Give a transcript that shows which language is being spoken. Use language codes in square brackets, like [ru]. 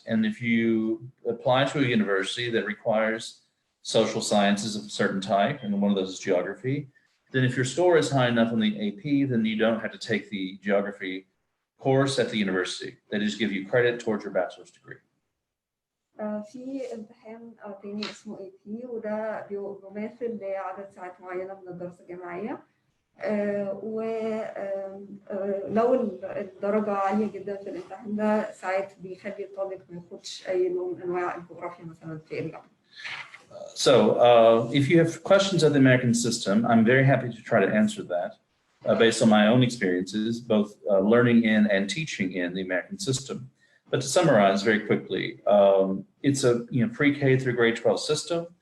[en] And if you apply to a university that requires social sciences of a certain type, and one of those is geography, then if your score is high enough on the AP, then you don't have to take the geography course at the university. They just give you credit towards your bachelor's degree. [ar] في امتحان تاني اسمه AP، وده بيماثل لعدد ساعات معينة من الدراسة الجامعية، ولو الدرجة عالية جدا في الامتحان ده ساعات بيخلي الطالب ما ياخدش أي نوع من أنواع الجغرافيا مثلا في الجامعة. [en] So if you have questions of the American system, I'm very happy to try to answer that based on my own experiences, both learning in and teaching in the American system. But to summarize very quickly, it's a pre-K through grade 12 system.